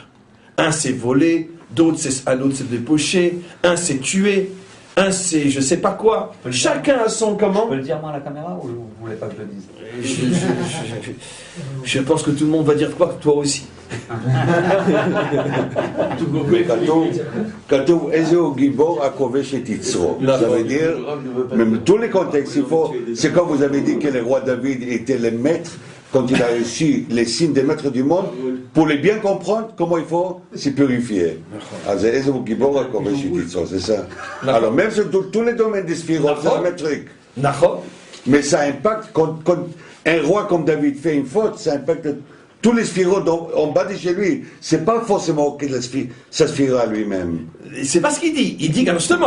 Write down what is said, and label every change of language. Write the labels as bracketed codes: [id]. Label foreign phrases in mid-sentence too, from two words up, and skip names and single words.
[fr] Un c'est voler, un autre c'est débaucher, un c'est tuer, un c'est je sais pas quoi. Chacun a son comment. Je peux le dire moi à la caméra ou vous voulez pas que je le dise? Je pense que tout le monde va dire quoi? Toi aussi. [he] Mais כתוב איזהו גיבור הכובש את יצרו. [fr] Ça veut dire, même tous les contextes, il faut, c'est comme vous avez dit que le roi David était le maître, quand il a reçu les signes des maîtres du monde, pour les bien comprendre, comment il faut se purifier. [he] אז איזהו גיבור הכובש את יצרו, [fr] c'est ça. Alors même sur tous les domaines des sphirotes, c'est le même truc. Mais ça impacte, quand un roi comme David fait une faute, ça impacte tous les sphirotes en bas de chez lui. C'est pas forcément que ça sphira lui-même. C'est pas ce qu'il dit. Il dit que justement.